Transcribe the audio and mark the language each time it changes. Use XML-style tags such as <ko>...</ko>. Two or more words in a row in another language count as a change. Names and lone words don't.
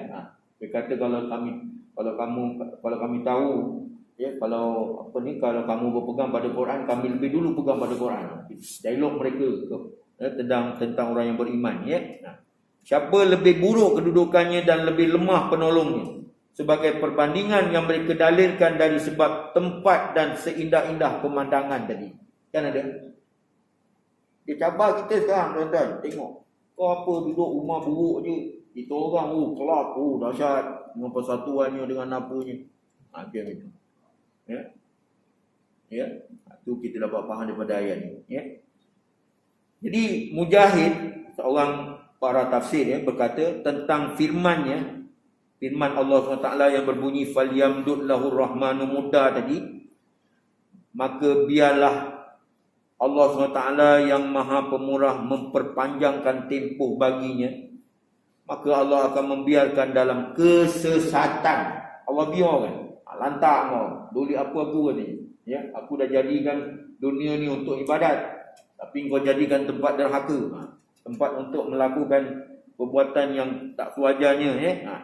<ms>Dia kata kalau kami tahu, ya, kalau kamu berpegang pada Quran, kami lebih dulu pegang pada Quran. Dialog mereka tentang orang yang beriman, ya. Siapa lebih buruk kedudukannya dan lebih lemah penolongnya, sebagai perbandingan yang mereka dalilkan dari sebab tempat dan seindah-indah pemandangan tadi. Kan ada? Dia cabar kita sekarang, tuan-tuan. Tengok. Kau apa duduk rumah buruk je. Kita orang, kelap, dahsyat. Dengan persatuannya, dengan apanya. Macam itu. Ya. Ya. Itu kita dapat faham daripada ayat ni. Ya. Jadi, Mujahid, seorang para tafsir, ya, berkata tentang firmannya, firman Allah SWT yang berbunyi</ms> <ar>فليمدد له الرحمن مدا</ar> <ms>tadi, maka biarlah Allah SWT yang maha pemurah memperpanjangkan tempoh baginya, maka Allah akan membiarkan dalam kesesatan. Allah biarkan, lantak kau, duli apa aku ni, ya, aku dah jadikan dunia ni untuk ibadat, tapi kau jadikan tempat derhaka, tempat untuk melakukan perbuatan yang tak sewajarnya, ya.</ms>